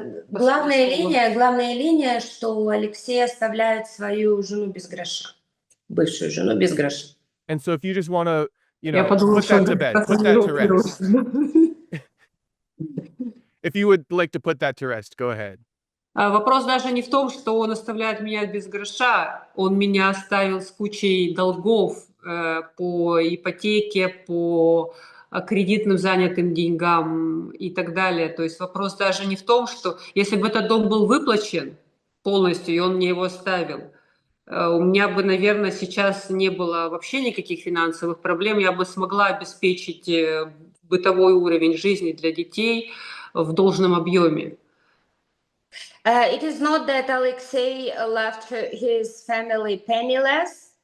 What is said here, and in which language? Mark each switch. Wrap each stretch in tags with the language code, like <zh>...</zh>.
<ru>Главная линия, что у Алексея оставляет свою жену без гроша. Бывшую жену без гроша.</ru> <en>And so if you just want to,</en> <ru>Я подумала,</ru> <en>put that to bed, put that to rest. If you would like to put that to rest, go ahead.</en> <ru>Вопрос даже не в том, что он оставляет меня без гроша. Он меня оставил с кучей долгов по ипотеке, по кредитным занятым деньгам и так далее. То есть вопрос даже не в том, что если бы этот дом был выплачен полностью, и он мне его оставил, у меня бы, наверное, сейчас не было вообще никаких финансовых проблем. Я бы смогла обеспечить бытовой уровень жизни для детей в должном объеме.</ru> <en>It is not that Alexei left his family penniless.</en>